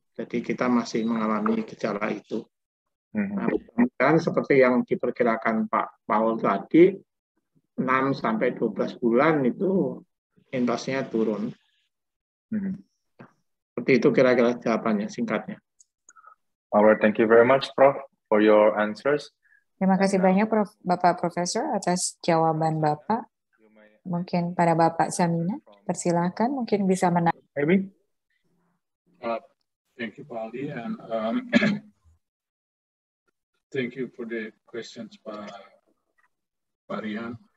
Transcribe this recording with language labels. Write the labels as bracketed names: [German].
[Indonesian] Jadi kita masih mengalami gejala itu. Nah, dan seperti yang diperkirakan Pak Paul tadi, 6 sampai 12 bulan itu inflasinya turun. Seperti itu kira-kira jawabannya singkatnya. [English] Alright, thank you very much, Prof, for your answers. [Indonesian] Terima kasih banyak Bapak Profesor atas jawaban Bapak. Mungkin pada Bapak Sahminan, persilakan mungkin bisa menanggapi. [English] Maybe. Thank you, Pak Ali, and thank you for the questions, Pak Rian.